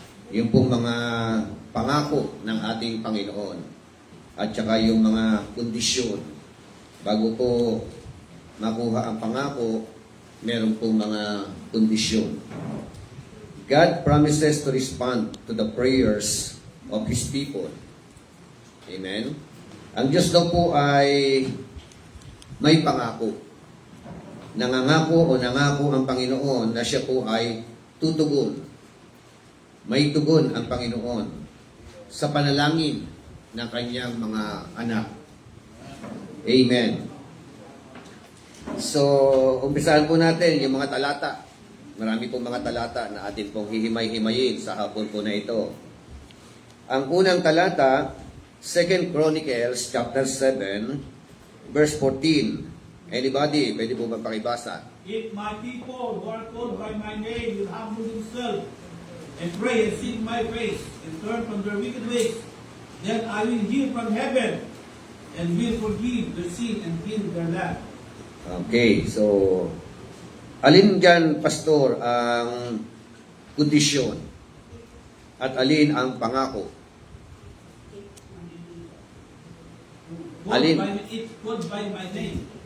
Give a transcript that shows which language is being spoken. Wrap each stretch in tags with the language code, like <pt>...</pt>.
<tl>Yung pong mga pangako ng ating Panginoon. At saka yung mga kondisyon. Bago po makuha ang pangako, meron pong mga kondisyon.</tl> <en>God promises to respond to the prayers of His people. Amen?</en> <tl>Ang Diyos daw po ay may pangako. Nangangako ang Panginoon na siya po ay tutugon. May tugon ang Panginoon sa panalangin ng kanyang mga anak. Amen. So, umpisahan po natin yung mga talata. Marami pong mga talata na atin pong hihimay-himayin sa hapon po na ito. Ang unang talata, 2 Chronicles chapter 7, verse 14. Anybody, pwede po magpakibasa?</tl> <en>If my people who are called by my name will humble themselves and pray and seek my face and turn from their wicked ways, then I will hear from heaven and will forgive their sin and heal their land.</en> <tl>Okay, so alin dyan, Pastor, ang kondisyon at alin ang pangako? Alin?</tl> <en>It's called by my name.</en>